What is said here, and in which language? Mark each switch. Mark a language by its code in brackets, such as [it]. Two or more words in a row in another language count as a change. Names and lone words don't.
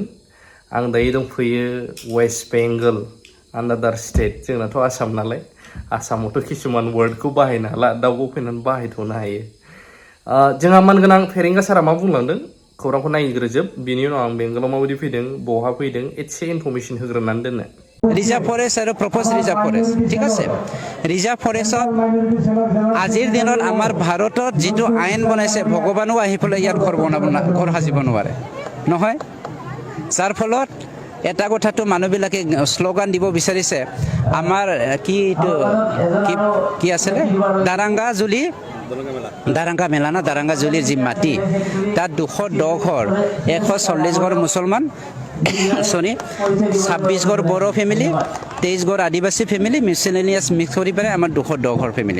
[brx] आं दायो दंफैयो वेस्ट बेंगल [en] another state, [brx] जोंनाथ' आसाम नालाय, आसामावथ' किसुमान वर्डखौ बाहायनो हाला, दाउआव फैनानै बाहायथ'नो हायो। जोंहा मानगोनां फेरेंगा सारा मा बुंलांदों खौरांखौ नायग्रोजोब, बिनि उनाव आं बेंगलाव माबायदि फैदों, बहा फैदों एसे इनफरमेसन होग्रोनानै दोननो। [en] reserve forest [as] আৰু [en] propose reserve forest, [as] ঠিক আছে। [en] reserve forest [as] আজিৰ দিনত আমাৰ ভাৰতত যিটো আইন বনাইছে ভগৱানো আহি পেলাই ইয়াত ঘৰ সাজিব নোৱাৰে, নহয়। যাৰ ফলত এটা কথাটো মানুহবিলাকে শ্লোগান দিব বিচাৰিছে, আমাৰ কি আছিলে দাৰাংগা মেলা না, দাৰাংগা জুলিৰ যি মাটি, তাত 210 ঘৰ, 140 ঘৰ মুছলমান, 26 ঘৰ বড়ো ফেমিলি, 23 ঘৰ আদিবাসী ফেমিলি, [en] miscellaneous mix [as] কৰি পেলাই আমাৰ 210 ঘৰ ফেমিলি।